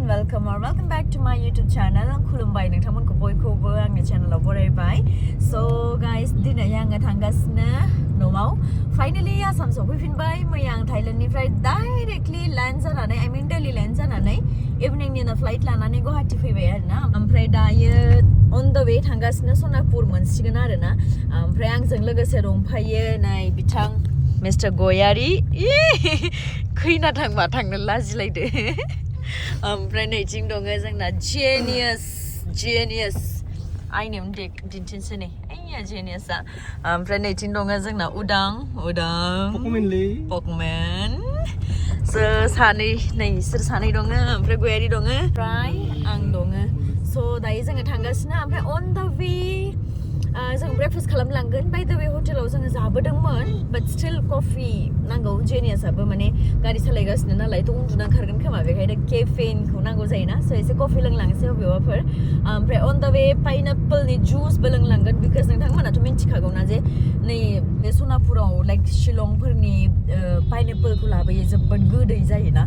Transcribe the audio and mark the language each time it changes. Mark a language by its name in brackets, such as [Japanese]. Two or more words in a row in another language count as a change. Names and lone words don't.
[English] welcome or welcome back to my YouTube channel. [Bodo] खुलुमबाय नोंथांमोनखौ बयखौबो आंनि channel आव बरायबाय. [English] So guys, [Bodo] दिनै आङो थांगासिनो न'आव. Finally आसाम सफैफिनबाय. मैया आं थाइलेन्डनिफ्राय डाइरेक्टली लैंड जानानै दिल्ली लैंड जानानै इवनिंनि फ्लाइट लानानै गुवाहाटी फैबाय आरोना. ओमफ्राय दायो [English] on the way [Bodo] थांगासिनो सनापुर मोनसिगोन आरोना. ओमफ्राय आंजों लोगोसे दंफायो नै बिथां Mr. Goyari. खैना थांबा थांनो लाजिलायदो. ओमफ्राय नैथिं दङ जोंना genius आइनियाव दिन्थिनोसै नै आइया geniusआ. ओमफ्राय नैथिं दङ जोंना उदां पकमेन. सानै नै इसोर सानै दङ ओमफ्राय गयारि दङ ओमफ्राय आं दङ. So दायो जोङो थांगासिनो ओमफ्राय [English] on the way [Bodo] जों ब्रेकफास्ट खालामलांगोन. [English] by the way [Bodo] हटेलाव जोङो जाबोदोंमोन [English] but still [Bodo] कफि नांगौ. जेनियासआबो माने गारि सालायगासिनो नालाय थ' उन्दुना ओंखारगोन खोमा बेखायनो केफेनखौ नांगौ जायोना. स' एसे कफि लोंलांसै बबेबाफोर. ओमफ्राय [English] on the way [Bodo] पाइनापोलनि जुसबो लोंलांगोन बिकज नोंथांमोनाथ' मिन्थिखागौ ना जे नै बे सनापुराव लाइक शिलंफोरनि पाइनापोलखौ लाबोयो जोबोद गोदै जायोना.